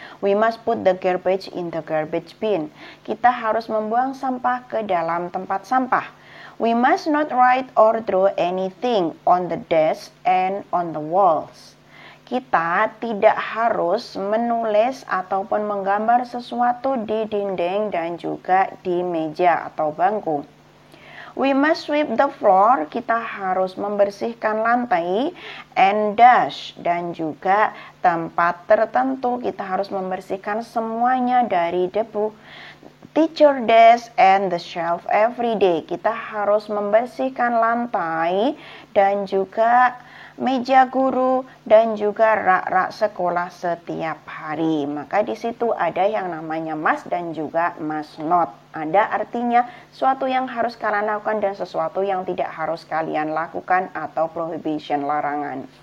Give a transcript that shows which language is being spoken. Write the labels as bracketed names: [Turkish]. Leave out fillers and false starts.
[English] We must put the garbage in the garbage bin. [Indonesian] Kita harus membuang sampah ke dalam tempat sampah. [English] We must not write or draw anything on the desk and on the walls. [Indonesian] Kita tidak harus menulis ataupun menggambar sesuatu di dinding dan juga di meja atau bangku. [English] We must sweep the floor. [Indonesian] Kita harus membersihkan lantai [English] and dash, [Indonesian] dan juga tempat tertentu kita harus membersihkan semuanya dari debu. [English] Teacher desk and the shelf every day. [Indonesian] Kita harus membersihkan lantai dan juga meja guru dan juga rak-rak sekolah setiap hari. Maka di situ ada yang namanya must dan juga must not. Ada artinya suatu yang harus kalian lakukan dan sesuatu yang tidak harus kalian lakukan atau prohibition, larangan.